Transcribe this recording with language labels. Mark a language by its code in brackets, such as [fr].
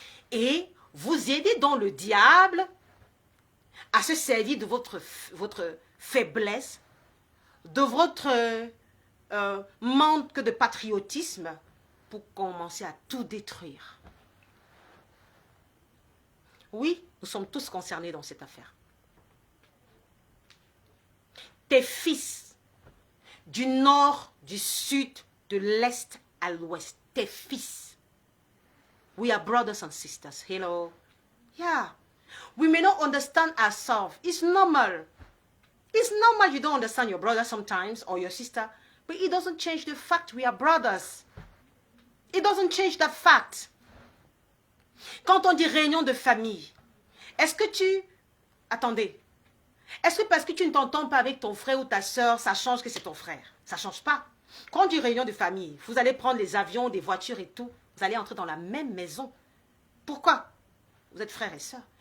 [fr] Et vous aidez donc le diable à se servir de votre faiblesse, de votre manque de patriotisme pour commencer à tout détruire. Oui, nous sommes tous concernés dans cette affaire. Tes fils, du nord, du sud, de l'est à l'ouest, tes fils. [en] We are brothers and sisters. Hello. Yeah. We may not understand ourselves. It's normal. It's normal you don't understand your brother sometimes or your sister, but it doesn't change the fact we are brothers. It doesn't change that fact. [fr] Quand on dit réunion de famille, est-ce que tu... Attendez. Est-ce que parce que tu ne t'entends pas avec ton frère ou ta soeur, ça change que c'est ton frère? Ça ne change pas. Quand on dit réunion de famille, vous allez prendre les avions, des voitures et tout. Vous allez entrer dans la même maison. Pourquoi? Vous êtes frères et sœurs.